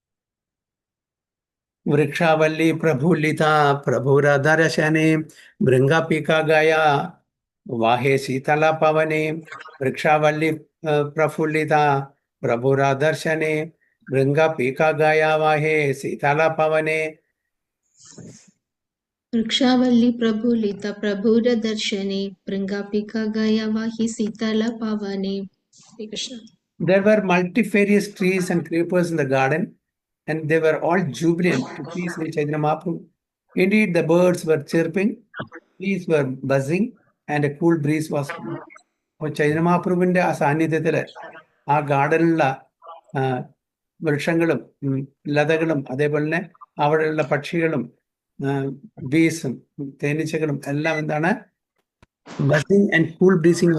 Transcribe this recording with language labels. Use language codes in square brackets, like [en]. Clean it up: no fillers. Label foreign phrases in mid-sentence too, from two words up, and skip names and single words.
[sa] വൃക്ഷാവല്ലി പ്രഫുല്ലിത പ്രഭുരദർശനേ ഭൃംഗപീക ഗയ വാഹേ ശീതല പവനേ. വൃക്ഷാവല്ലി പ്രഫുല്ലിത പ്രഭുരദർശനേ ഭൃംഗപീക ഗയ വാഹേ ശീതല പവനേ. वृक्षावल्ली प्रफुल्लिता प्रभुरदर्शने भृङ्गापिका गया वाहि शीतल पावने. [en] Hare Krishna. There were multifarious trees and creepers in the garden, and they were all jubilant to see Sri Chaitanya Mahaprabhu. Indeed, the birds were chirping, trees were buzzing, and a cool breeze was coming. [ml] ചൈതന്യ മഹാപ്രഭുവിന്റെ ആ സാന്നിധ്യത്തില് ആ ഗാർഡനിലുള്ള വൃക്ഷങ്ങളും ലതകളും അതേപോലെ തന്നെ അവിടെയുള്ള പക്ഷികളും ബീസും തേനീച്ചകളും എല്ലാം എന്താണ്? [en] buzzing and cool breezing.